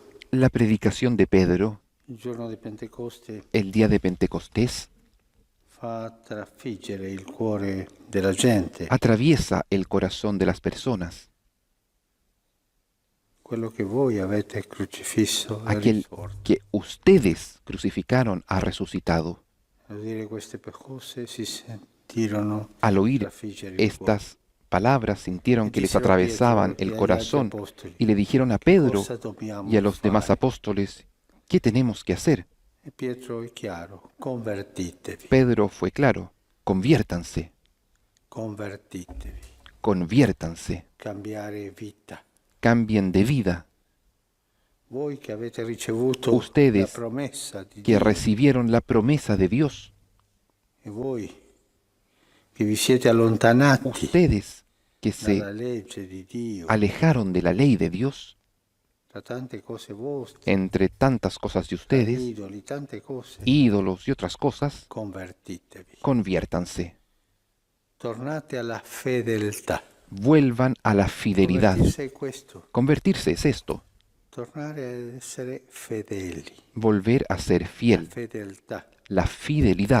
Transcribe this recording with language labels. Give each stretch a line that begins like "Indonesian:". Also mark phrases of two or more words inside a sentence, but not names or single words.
Spanish: La predicación de Pedro,
Italian: il giorno di Pentecoste,
Spanish: el día de Pentecostés,
Italian: fa trafiggere il cuore della gente.
Spanish: atraviesa el corazón de las personas.
Italian: Quello che voi avete crocifisso è
Spanish: Aquel
Italian: risorto.
Spanish: que ustedes crucificaron ha resucitado.
Italian: Al dire queste cose si sentirono
Spanish: Al oír
Italian: trafiggere il cuore.
Spanish: estas palabras sintieron que les
Italian: Dissero a
Spanish: atravesaban
Italian: Pietro
Spanish: el
Italian: e agli
Spanish: corazón
Italian: altri apostoli,
Spanish: y le dijeron a
Italian: "Che
Spanish: Pedro
Italian: cosa dobbiamo
Spanish: y a los demás
Italian: fare?"
Spanish: apóstoles: ¿Qué tenemos que hacer?
Italian: E Pietro è chiaro: convertitevi,
Spanish: Pedro fue claro: conviértanse,
Italian: convertitevi,
Spanish: conviértanse,
Italian: cambiare vita.
Spanish: cambien de vida.
Italian: Voi che avete ricevuto la
Spanish: Ustedes
Italian: promessa di
Spanish: que
Italian: Dio
Spanish: recibieron la promesa de Dios,
Italian: e voi che vi siete allontanati
Spanish: ustedes que
Italian: dalla
Spanish: se
Italian: legge di Dio,
Spanish: alejaron de la ley de Dios,
Italian: da tante cose vostre,
Spanish: entre tantas cosas de
Italian: da
Spanish: ustedes,
Italian: idoli, tante cose,
Spanish: ídolos y otras cosas,
Italian: convertitevi.
Spanish: conviértanse,
Italian: Tornate alla fedeltà.
Spanish: vuelvan a la fidelidad.
Italian: Convertirsi è questo,
Spanish: Convertirse es esto,
Italian: tornare ad essere fedeli.
Spanish: volver a ser
Italian: La
Spanish: fiel.
Italian: fedeltà,
Spanish: La fidelidad